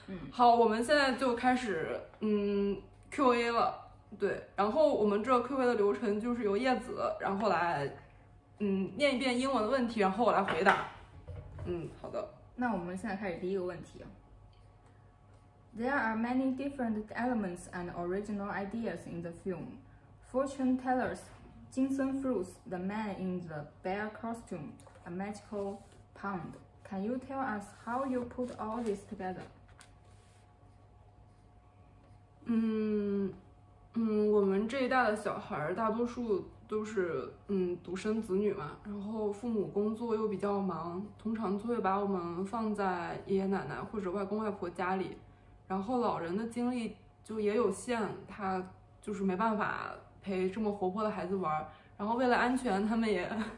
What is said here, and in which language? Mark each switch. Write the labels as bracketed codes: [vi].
[zh] 好，我们现在就开始Q&A 了。对，然后我们这 Q&A 的流程就是由叶子，然后来念一遍英文的问题，然后我来回答。好的。那我们现在开始第一个问题。 [en] There are many different elements and original ideas in the film. Fortune tellers, ginseng fruits, the man in the bear costume, a magical pond. Can you tell us how you put all this together? [zh] 我们这一代的小孩大多数都是独生子女嘛，然后父母工作又比较忙，通常就会把我们放在爷爷奶奶或者外公外婆家里，然后老人的精力就也有限，他就是没办法陪这么活泼的孩子玩，然后为了安全他们也